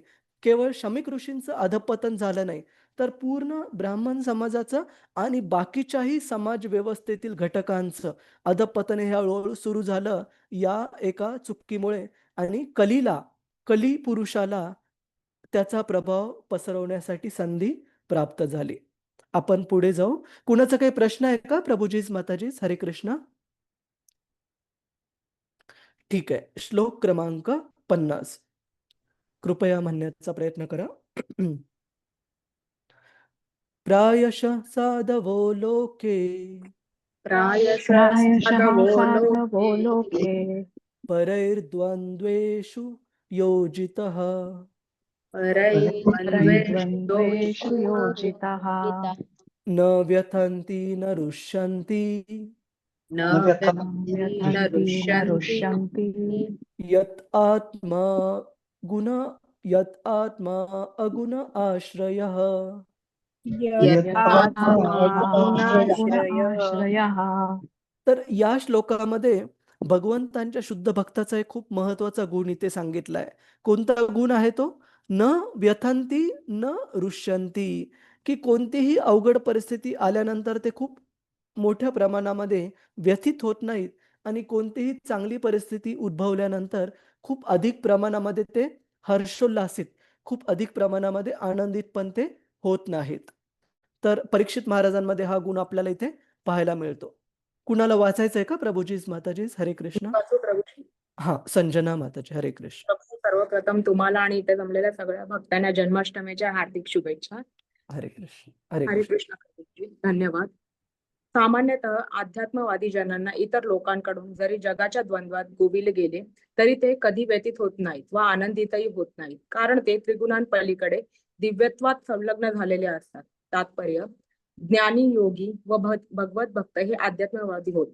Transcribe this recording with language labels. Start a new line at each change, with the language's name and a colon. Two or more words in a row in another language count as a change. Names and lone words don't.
Marathi: केवळ शमीक ऋषींचं अधःपतन झालं नाही, तर पूर्ण ब्राह्मण समाजाचं आणि बाकीच्याही समाज व्यवस्थेतील घटकांचं अधःपतन हे हळू-हळू सुरू झालं या एका चुकीमुळे आणि कली पुरुषाला त्याचा प्रभाव पसरवण्यासाठी संधी प्राप्त झाली. आपण पुढे जाऊ. कुणाचा काही प्रश्न आहे का प्रभुजीज, माताजीज? हरे कृष्ण. ठीक आहे. श्लोक क्रमांक 50. कृपया म्हणण्याचा प्रयत्न करा.
Sanskrit: प्रायशः साधवो लोके प्रायशः प्रायशः साधवो साधवो लोके लोके परैर्द्वन्द्वेषु योजितः परैर्द्वन्द्वेषु योजितः न व्यथन्ति न रुष्यन्ति न न व्यथन्ति न व्यथन्ति न रुष्यन्ति रुष्यन्ति यत् आत्मा गुण यत् आत्मा अगुण आश्रयः. यदात्मा गुण गुणाश्रयः. आश्रयः.
Marathi: तर या श्लोकामध्ये भगवंतांच्या शुद्ध भक्ताचा एक खूप महत्वाचा गुण इथे सांगितला आहे. कोणता गुण आहे तो?
Sanskrit: न व्यथंती न रुष्यंती,
Marathi: की कोणतीही अवघड परिस्थिती आल्यानंतर ते खूप मोठ्या प्रमाणामध्ये व्यथित होत नाहीत आणि कोणतीही चांगली परिस्थिती उद्भवल्यानंतर खूप अधिक प्रमाणामध्ये ते हर्षोल्लासित, खूप अधिक प्रमाणामध्ये आनंदित पण ते होत नाहीत. तर परीक्षित महाराजांमध्ये हा गुण आपल्याला इथे पाहायला मिळतो. कुणाला वाचायचंय का प्रभुजीज, माताजीज? हरे कृष्ण. प्रभूजी, हां, संजना माताजी. हरे कृष्ण. प्रभू, सर्वप्रथम तुम्हाला आणि इथे जमलेल्या सगळ्या भक्तांना जन्माष्टमीच्या हार्दिक शुभेच्छा. हरे कृष्ण. हरे हरे कृष्ण. कृष्ण प्रभूजी, धन्यवाद. सामान्यतः अध्यात्मवादी जनांना इतर लोकांकडून जरी जगाच्या द्वंद्वात गोविले गेले तरी ते कधी व्यतीत होत नाहीत व आनंदितही होत नाहीत, कारण ते त्रिगुणांपलीकडे दिव्यत्वात संलग्न झालेले असतात. तात्पर्य: ज्ञानी, योगी व भगवत भक्त हे अध्यात्मवादी होत.